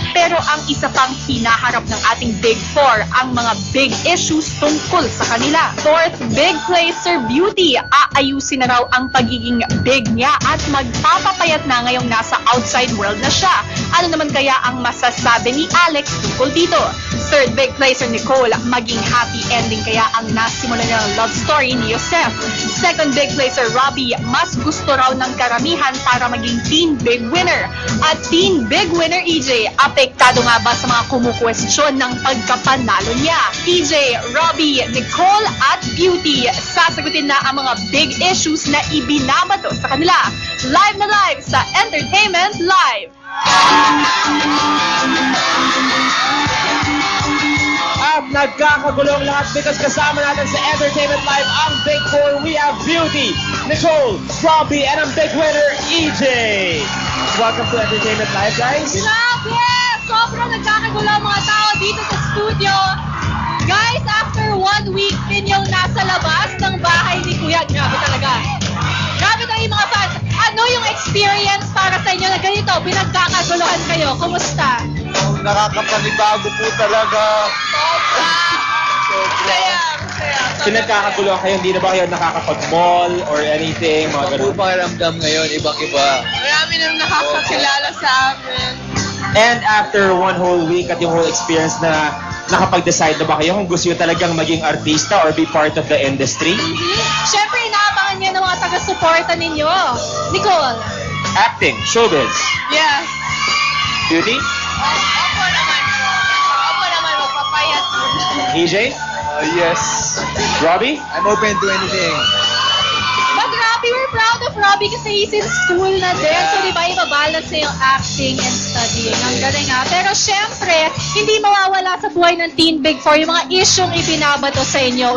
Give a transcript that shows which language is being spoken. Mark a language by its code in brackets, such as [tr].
[tl] Pero ang isa pang hinaharap ng ating Big Four, ang mga big issues tungkol sa kanila. [en] Fourth, big placer Beauty. [tl] Aayusin na raw ang pagiging big niya at magpapapayat na ngayong nasa outside world na siya. Ano naman kaya ang masasabi ni Alex tungkol dito? Third, big placer Nicole, maging happy ending kaya ang nasimula nilang love story ni Joseph. Second, big placer Robbie, mas gusto raw ng karamihan para maging teen big winner. At teen big winner EJ, apektado nga ba sa mga kumukwestiyon ng pagkapanalo niya? EJ, Robbie, Nicole at Beauty, sasagutin na ang mga big issues na ibinabato sa kanila. Live na live sa Entertainment Live! At nagkakagulong lahat because kasama natin sa Entertainment Live ang Big Four. [en] We have Beauty, Nicole, Robbie, and ang big winner, EJ. Welcome to Entertainment Live, guys. [tl] Grabe! Sobrang nagkakagulong mga tao dito sa studio. Guys, after 1 week din yung nasa labas ng bahay ni Kuya. Grabe talaga. Grabe talaga yung mga fans. Ano yung experience para sa inyo na ganito? Pinagkakaguluhan kayo. Kumusta? Nakakapanibago po talaga. Kaya. Pinagkakaguluhan kayo, hindi na ba kayo nakakapag-mall or anything? Mga Ang ganun. pakiramdam ngayon, ibang-iba. Marami nang nakakakilala sa amin. And after 1 whole week at yung whole experience na nakapag-decide na ba kayo kung gusto nyo talagang maging artista or be part of the industry? Siyempre, inaabangan niya ng mga taga-suporta ninyo. Nicole? [en] Acting, showbiz, Yes. beauty, [tl] Opo naman, magpapayat. EJ, [en] Yes. Robbie. I'm open to anything. But Robbie, we're proud of Robbie kasi he's in school na din. [tl] So, di ba, ibabalance niya yung acting and studying. Ang galing nga. Pero syempre, hindi mawawala sa buhay ng Teen Big Four yung mga isyong ibinabato sa inyo.